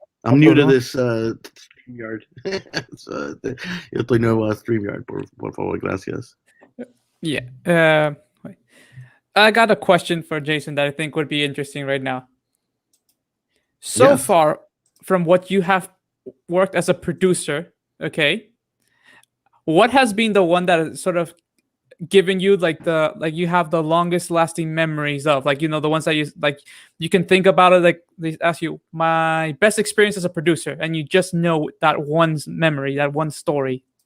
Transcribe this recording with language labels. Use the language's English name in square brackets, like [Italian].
[English] I'm new to this StreamYard. [Spanish] Yo estoy nuevo a StreamYard, por favor, gracias. [English] Yeah. I got a question for Jason that I think would be interesting right now. So far, from what you have worked as a producer, okay, what has been the one that has sort of given you you have the longest lasting memories of, the ones that you can think about it, like they ask you, my best experience as a producer, and you just know that one memory, that one story?